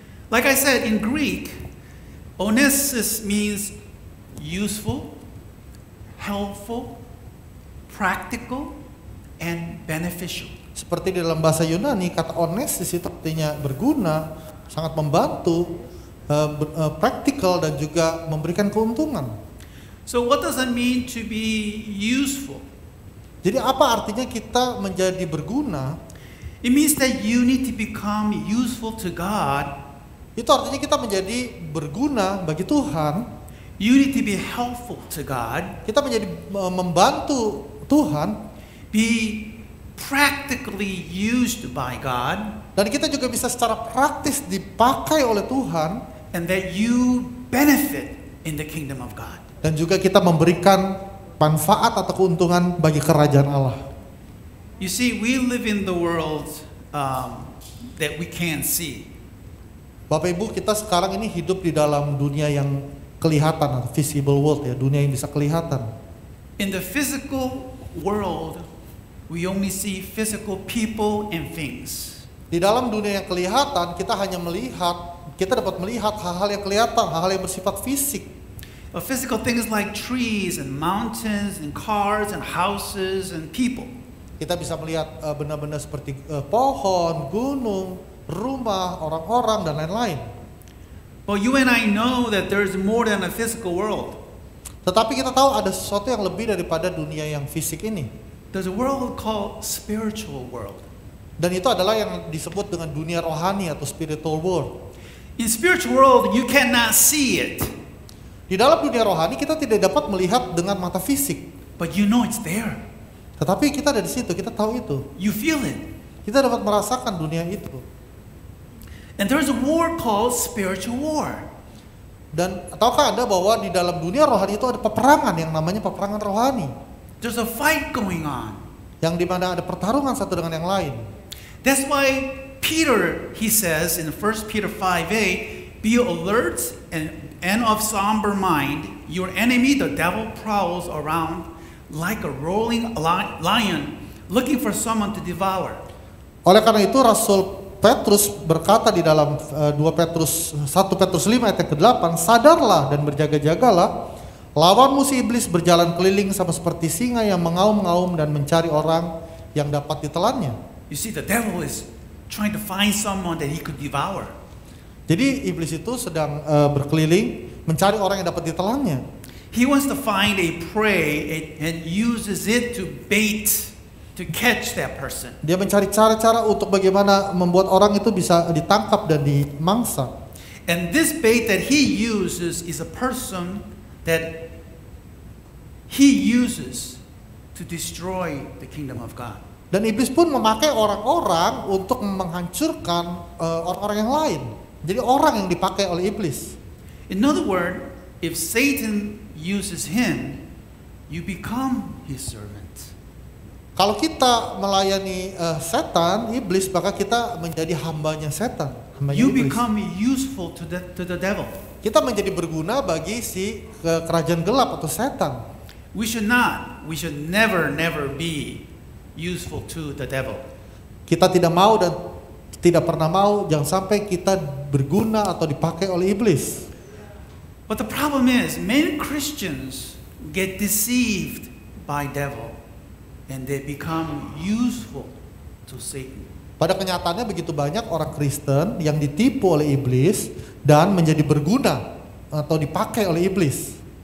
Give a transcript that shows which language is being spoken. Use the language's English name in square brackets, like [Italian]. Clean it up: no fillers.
[English] Like I said, in Greek, Onesimus means useful, helpful, practical, and beneficial. [Indonesian] Seperti di dalam bahasa Yunani, kata ones di situ artinya berguna, sangat membantu, praktikal dan juga memberikan keuntungan. [English] So what does it mean to be useful? [Indonesian] Jadi apa artinya kita menjadi berguna? [English] It means that you need to become useful to God. [Indonesian] Itu artinya kita menjadi berguna bagi Tuhan. [English] You need to be helpful to God. [Indonesian] Kita menjadi membantu Tuhan. [English] Be practically used by God. [Indonesian] Dan kita juga bisa secara praktis dipakai oleh Tuhan. [English] And that you benefit in the kingdom of God. [Indonesian] Dan juga kita memberikan manfaat atau keuntungan bagi kerajaan Allah. [English] You see, we live in the world that we can't see. [Indonesian] Bapak Ibu, kita sekarang ini hidup di dalam dunia yang kelihatan, [English] visible world [Indonesian] ya, dunia yang bisa kelihatan. [English] In the physical world, we only see physical people and things. [Indonesian] Di dalam dunia yang kelihatan, kita hanya melihat, kita dapat melihat hal-hal yang kelihatan, hal-hal yang bersifat fisik. [English] Physical things like trees and mountains and cars and houses and people. [Indonesian] Kita bisa melihat benda-benda seperti pohon, gunung, rumah, orang-orang dan lain-lain. [English] But you and I know that there's more than a physical world. [Indonesian] Tetapi kita tahu ada sesuatu yang lebih daripada dunia yang fisik ini. [English] There's a world called spiritual world. [Indonesian] Dan itu adalah yang disebut dengan dunia rohani atau [English] spiritual world. In spiritual world, you cannot see it. [Indonesian] Di dalam dunia rohani kita tidak dapat melihat dengan mata fisik. [English] But you know it's there. [Indonesian] Tetapi kita ada di situ, kita tahu itu. [English] You feel it. [Indonesian] Kita dapat merasakan dunia itu. [English] And there's a war called spiritual war. [Indonesian] Dan tahukah Anda bahwa di dalam dunia rohani itu ada peperangan yang namanya peperangan rohani. [English] There's a fight going on. [Indonesian] Yang dimana ada pertarungan satu dengan yang lain. [English] That's why Peter, he says in 1 Peter 5:8, be alert and of somber mind. Your enemy, the devil, prowls around like a rolling lion, looking for someone to devour. [Indonesian] Oleh karena itu Rasul Petrus berkata di dalam 1 Petrus 5 ayat ke-8, sadarlah dan berjaga-jagalah, lawanmu si iblis berjalan keliling sama seperti singa yang mengaum-ngaum dan mencari orang yang dapat ditelannya. [English] You see, the devil is trying to find someone that he could devour. [Indonesian] Jadi iblis itu sedang berkeliling mencari orang yang dapat ditelannya. [English] He wants to find a prey and uses it to bait, to catch that person. [Indonesian] Dia mencari cara-cara untuk bagaimana membuat orang itu bisa ditangkap dan dimangsa. [English] And this bait that he uses is a person that he uses to destroy the kingdom of God. [Indonesian] Dan iblis pun memakai orang-orang untuk menghancurkan orang-orang yang lain. Jadi orang yang dipakai oleh iblis. [English] In other words, if Satan uses him, you become his servant. [Indonesian] Kalau kita melayani setan, iblis, maka kita menjadi hambanya setan. Hambanya [English] You [Indonesian] iblis. [English] become useful to the devil. [Indonesian] Kita menjadi berguna bagi si kerajaan gelap atau setan. [English] We should never be useful to the devil. [Indonesian] Kita tidak mau dan tidak pernah mau, jangan sampai kita berguna atau dipakai oleh iblis. [English] But the problem is, many Christians get deceived by devil and they become useful to Satan. [Indonesian] Pada kenyataannya begitu banyak orang Kristen yang ditipu oleh iblis dan menjadi berguna atau dipakai oleh iblis.